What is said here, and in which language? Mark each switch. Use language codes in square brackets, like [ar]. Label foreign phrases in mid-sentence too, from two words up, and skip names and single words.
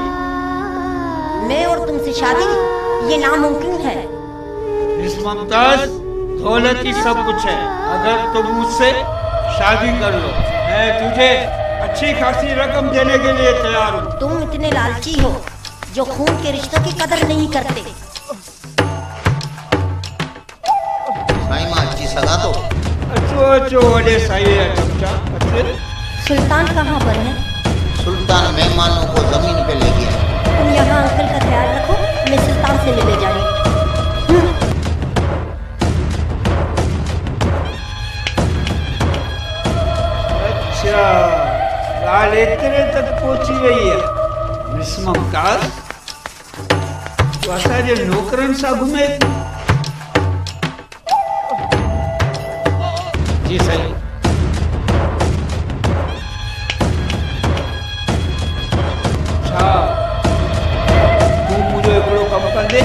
[ur] میں اور تم سے شادی یہ ناممکن ہے اس ممتاز دولت ہی سب کچھ ہے اگر تم مجھ سے شادی کر لو میں تجھے اچھی خاصی رقم دینے کے لیے تیار ہوں تم اتنے لالچی ہو جو خون کے رشتوں کی قدر نہیں کرتے [sd] साईं मां अची सघां थो अचो वॾे साईं जा चमचा [ur] سلطان کہاں پر ہے سلطان مہمانوں کو زمین پے لے گیا تم یہاں انکل کا خیال رکھو میں سلطان سے ملنے جا رہی ہوں [sd] अच्छा ॻाल्हि एतिरे तक पहुची वई है मिस मुमताज तो असांजे नौकरनि सां घुमे थी। जी साईं। छा तूं मुंहिंजो हिकिड़ो कमु कंदे?